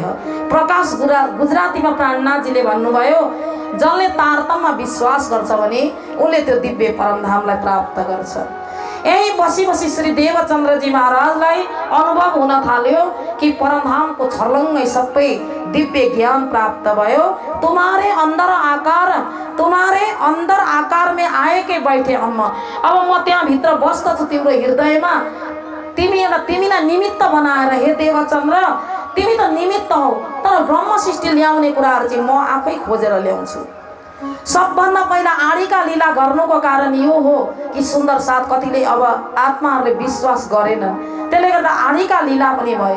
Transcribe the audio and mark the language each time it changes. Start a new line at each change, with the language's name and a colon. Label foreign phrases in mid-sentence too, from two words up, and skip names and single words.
Nepali: प्रकाश गुजरातीमा प्राणनाथजीले भन्नुभयो, जसले तारतम्यमा विश्वास गर्छ भने उसले त्यो दिव्य परमधामलाई प्राप्त गर्छ। यही बसी बसी श्री देवचन्द्रजी महाराजलाई अनुभव हुन थाल्यो कि परमधामको छर्लङ्गै सबै दिव्य ज्ञान प्राप्त भयो।
Hindi: तुम्हारे अंदर आकार में आए के बैठे अम्मा,
Nepali: अब म त्यहाँ भित्र बस्दछु तिम्रो हृदयमा, तिमीलाई निमित्त बनाएर हे देवचन्द्र तिमी त निमित्त हौ, तर ब्रह्म सृष्टि ल्याउने कुराहरू चाहिँ म आफै खोजेर ल्याउँछु। सबभन्दा पहिला आडीका लीला गर्नुको कारण यो हो कि सुन्दर साथ कतिले अब आत्माहरूले विश्वास गरेन, त्यसले गर्दा आडीका लीला पनि भयो।